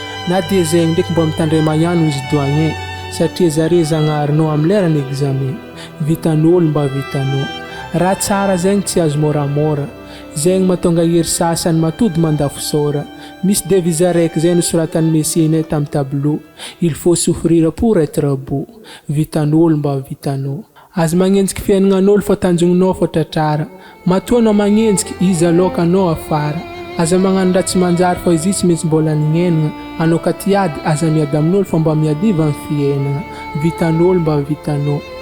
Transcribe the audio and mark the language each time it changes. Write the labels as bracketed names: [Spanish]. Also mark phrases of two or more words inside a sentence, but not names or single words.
[Malagasy] Na dia zay ndraiky mba mitandrema ihany izy doyen, satria zare Zagnaharinao amin'ny leran'ny examen. Vitan'olo mba vitanao. Raha tsara zegny tsy azo moramora. Zegny mahatonga hery sasany matody mandafo saora. Misy devise araiky zay nosoratan'ny mesenay tamin'ny tableau. [French] Il faut souffrir pour être beau. [Malagasy] Vitan'olo mba vitanao. Aza magnenjiky fiaignan'olo fa tanjognonao fa tratrara. Matoa anao magnenjiky, izy aloka anao afara. Aza magnano raha tsy manjary fa izy tsy maintsy mbola niainana. Anao ka tiady, aza miady amin'olo fa mba miady iva ny fiainana. Vitan'olo mba vitanao.